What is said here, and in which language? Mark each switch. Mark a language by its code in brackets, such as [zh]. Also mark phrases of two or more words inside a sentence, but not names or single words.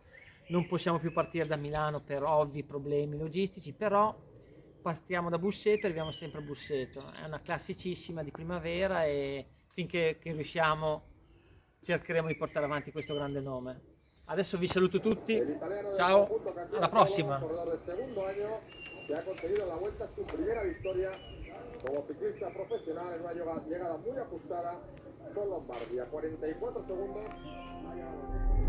[it] Non possiamo più partire da Milano per ovvi problemi logistici, però partiamo da Busseto e arriviamo sempre a Busseto. È una classicissima di primavera, e finché che riusciamo cercheremo di portare avanti questo grande nome. Adesso vi saluto tutti, ciao, alla prossima! [es] Que ha conseguido en la vuelta su primera victoria como ciclista profesional en una llegada muy ajustada con Lombardi a 44 segundos.